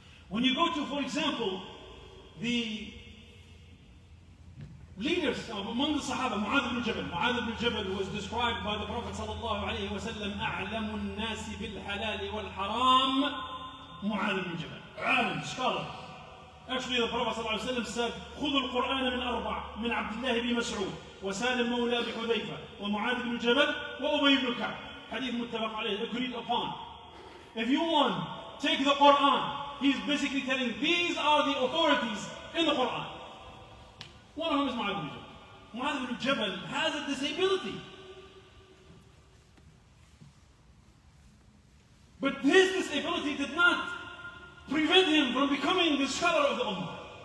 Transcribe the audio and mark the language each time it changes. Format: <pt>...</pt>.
<en>When you go to, for example, the leaders among the Sahaba, Mu'adh ibn Jabal. Mu'adh ibn Jabal was described by the Prophet sallallahu alayhi wa sallam,</en> <ar>أعلم الناس بالحلال والحرام</ar> <en>Mu'adh ibn Jabal. Alim, scholar. Actually, the Prophet sallallahu alayhi wa sallam said,</en> <ar>خذوا القرآن من أربع من عبد الله بن مسعود وسالم مولى بحذيفة ومعاذ بن جبل وأبي بن كعب.</ar> <en>Hadith muttafaq alayh, agreed upon. If you want, take the Quran. He's basically telling these are the authorities in the Quran. One of them is Mu'adh ibn Jabal. Mu'adh ibn Jabal has a disability. But his disability did not prevent him from becoming the scholar of the Ummah.</en>